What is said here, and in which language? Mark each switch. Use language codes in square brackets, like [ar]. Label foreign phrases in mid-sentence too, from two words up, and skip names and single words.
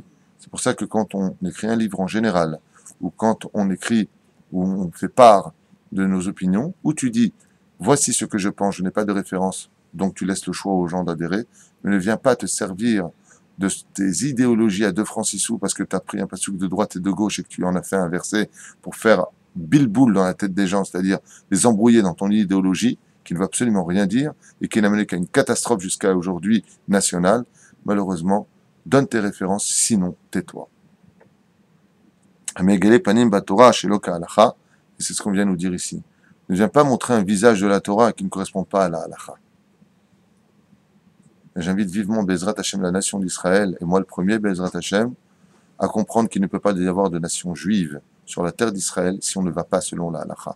[fr] C'est pour ça que quand on écrit un livre en général, ou quand on écrit, ou on fait part de nos opinions, où tu dis, voici ce que je pense, je n'ai pas de référence, donc tu laisses le choix aux gens d'adhérer, mais ne viens pas te servir de tes idéologies à 2 francs 6 sous parce que tu as pris un passouk de droite et de gauche et que tu en as fait un verset pour faire bilboul dans la tête des gens, c'est-à-dire les embrouiller dans ton idéologie, qui ne veut absolument rien dire et qui n'a mené qu'à une catastrophe jusqu'à aujourd'hui nationale. Malheureusement, donne tes références, sinon tais-toi. [he] מגלה פנים בתורה שלא כהלכה, [fr] et c'est ce qu'on vient nous dire ici. Ne viens pas montrer un visage de la Torah qui ne correspond pas à la halacha. J'invite vivement [he] בעזרת השם, [fr] la nation d'Israël, et moi le premier, [he] בעזרת השם, [fr] à comprendre qu'il ne peut pas y avoir de nation juive sur la terre d'Israël si on ne va pas selon la halacha.